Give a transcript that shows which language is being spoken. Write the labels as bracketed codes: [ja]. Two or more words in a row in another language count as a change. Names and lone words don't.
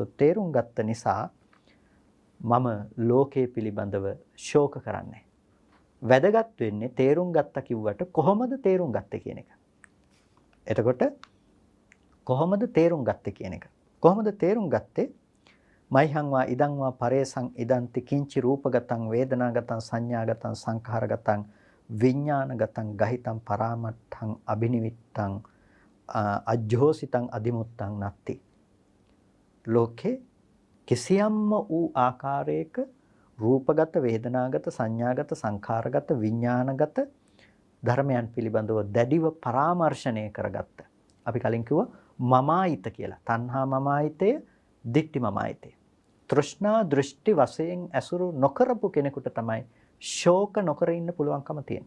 [si] තේරුම් ගත්ත නිසා මම ලෝකයේ පිළිබඳව ශෝක කරන්නේ වැදගත් වෙන්නේ තේරුම් ගත්තා කිව්වට කොහොමද තේරුම් ගත්තේ කියන එක එතකොට කොහොමද තේරුම් ගත්තේ කියන එක කොහොමද තේරුම් ගත්තේ [pi] මයිහං වා ඉදං වා පරේසං ඉදන්ති කිංචි රූපගතං වේදනාගතං සංඥාගතං සංඛාරගතං විඥානගතං ගහිතං පරාමට්ඨං අබිනිවිත්තං අජ්ජෝසිතං අදිමුත්තං නත්ති [si] ලෝකේ කිසියම්ම වූ ආකාරයක රූපගත වේදනාගත සංඥාගත සංඛාරගත විඥානගත ධර්මයන් පිළිබඳව දැඩිව පරාමර්ශණය කරගත්ත අපි කලින් කිව්වා මමායිත කියලා තණ්හා මමායිතය දික්ටි මමායිතය තෘෂ්ණා දෘෂ්ටි වශයෙන් ඇසුරු නොකරපු කෙනෙකුට තමයි ශෝක නොකර ඉන්න පුළුවන්කම තියෙන්නේ.